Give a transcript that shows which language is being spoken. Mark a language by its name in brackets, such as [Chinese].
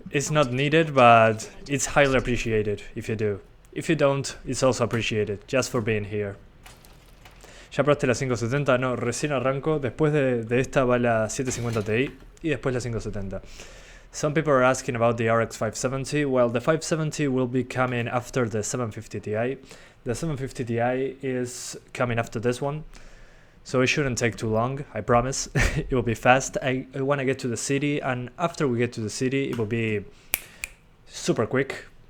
[English] It's not needed, but it's highly appreciated if you do. If you don't, it's also appreciated, just for being here. [Spanish] ¿Ya probaste la 570? No, recién arranco. Después de esta va la 750 Ti y después la 570. [English] Some people are asking about the RX 570. Well, the 570 will be coming after the 750 Ti. The 750 Ti is coming after this one, so it shouldn't take too long, I promise. It will be fast. I want to get to the city, and after we get to the city, it will be super quick.